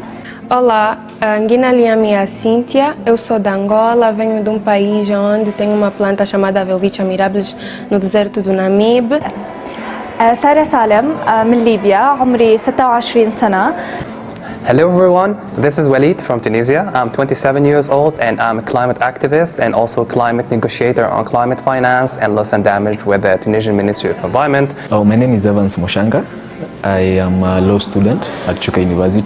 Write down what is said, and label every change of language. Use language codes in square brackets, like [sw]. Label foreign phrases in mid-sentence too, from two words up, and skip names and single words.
[pt] Olá, Nguina Liami é a Cíntia, eu sou da Angola, venho de um país onde tem uma planta chamada Welwitschia mirabilis no deserto do Namib. [ar] سارة سالم من ليبيا عمري 26 سنة. [en] Hello everyone, this is Walid from Tunisia. I'm 27 years old and I'm a climate activist and also climate negotiator on climate finance and loss and damage with the Tunisian Ministry of Environment. Oh, my name is Evans Moshanga. I am a law student at Chuka University.